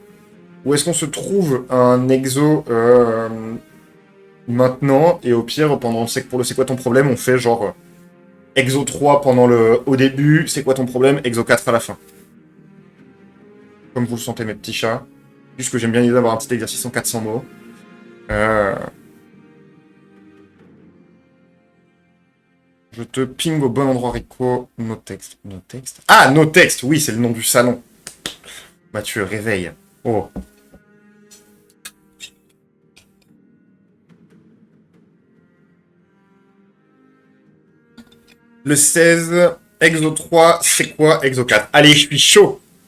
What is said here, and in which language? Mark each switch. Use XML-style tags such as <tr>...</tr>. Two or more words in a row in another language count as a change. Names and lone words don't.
<fr>Ou est-ce qu'on se trouve un exo maintenant et au pire pendant pour le c'est quoi ton problème on fait genre exo 3 pendant le au début, c'est quoi ton problème, exo 4 à la fin. Comme vous le sentez mes petits chats. Puisque j'aime bien l'idée d'avoir un petit exercice en 400 mots. Euh, Je te ping au bon endroit, Rico.</fr> <en>No text. No text. Ah, no text.</en> <fr>Oui, c'est le nom du salon. Mathieu, réveille. Oh. Le 16, Exo 3, c'est quoi Exo 4? Allez, je suis chaud.</fr>